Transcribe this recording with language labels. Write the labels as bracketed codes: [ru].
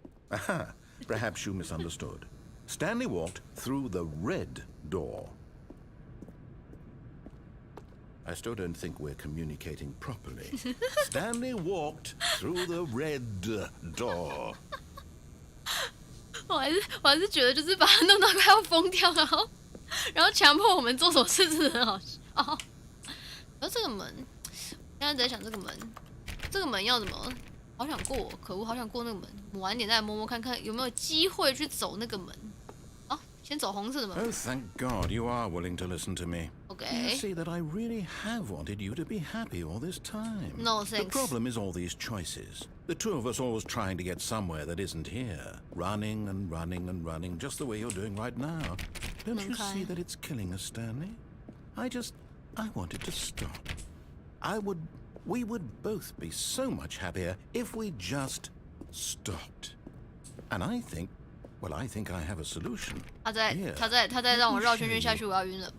[en] Aha, perhaps you misunderstood. Stanley walked through the red door. I still don't think we're communicating properly. Stanley walked through the red door. [zh] 我还是觉得就是把他弄到快要疯掉，然后强迫我们做什么事，真的很好笑。然后这个门，现在在想这个门要怎么？好想过，可恶，好想过那个门。我们晚点再摸摸看看有没有机会去走那个门。好，先走红色的门。 [en] Oh, thank God you are willing to listen to me. You see that I really have wanted you to be happy all this time. No The thanks. problem is all these choices. The two of us always trying to get somewhere that isn't here. Running and running and running, just the way you're doing right now. Don't you see that it's killing us, Stanley? I wanted to stop. We would both be so much happier if we just stopped. And I think I have a solution. [zh] 他在让我绕圈圈下去，我要晕了。